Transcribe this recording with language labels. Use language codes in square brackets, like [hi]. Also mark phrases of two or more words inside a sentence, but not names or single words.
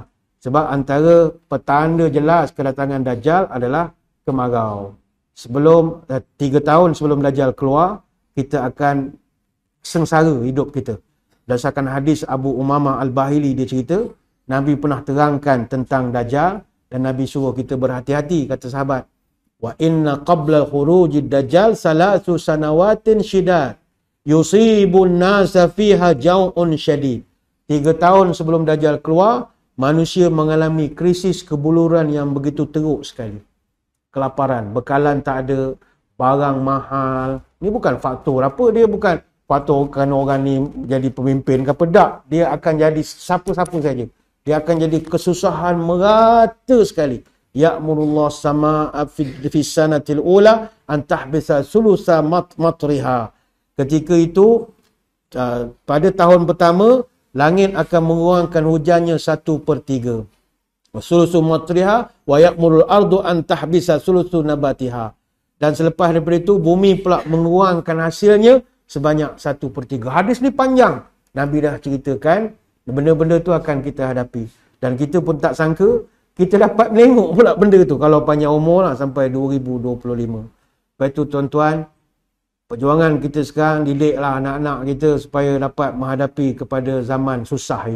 [ms] Sebab antara petanda jelas kedatangan Dajjal adalah kemarau. Sebelum 3 tahun sebelum Dajjal keluar, kita akan sengsara hidup kita. Berdasarkan hadis Abu Umamah Al-Bahili, dia cerita, Nabi pernah terangkan tentang Dajjal dan Nabi suruh kita berhati-hati, kata sahabat. [ar] وإن قبل خروج الدجال ثلاث سنوات شداد يصيب الناس فيها جوع شديد. [ms] 3 tahun sebelum Dajjal keluar, manusia mengalami krisis kebuluran yang begitu teruk sekali. Kelaparan, bekalan tak ada, barang mahal. Ini bukan faktor apa, dia bukan faktor kerana orang ni jadi pemimpin ke apa, tak. Dia akan jadi siapa-siapa saja. Dia akan jadi kesusahan merata sekali. [ar] يأمر الله السماء في السنة الأولى أن تحبس ثلث مطرها. [ms] Ketika itu, pada tahun pertama, langit akan mengurangkan hujannya 1/3. [ar] ثلث مطرها ويأمر الأرض أن تحبس ثلث نباتها. [ms] Dan selepas daripada itu, bumi pula mengurangkan hasilnya sebanyak 1/3. Hadis ni panjang. Nabi dah ceritakan, benda-benda tu akan kita hadapi. Dan kita pun tak sangka, kita dapat menengok pula benda tu. Kalau panjang umur lah, sampai 2025. Lepas itu tuan-tuan, perjuangan kita sekarang, didiklah anak-anak kita supaya dapat menghadapi kepada zaman susah ini.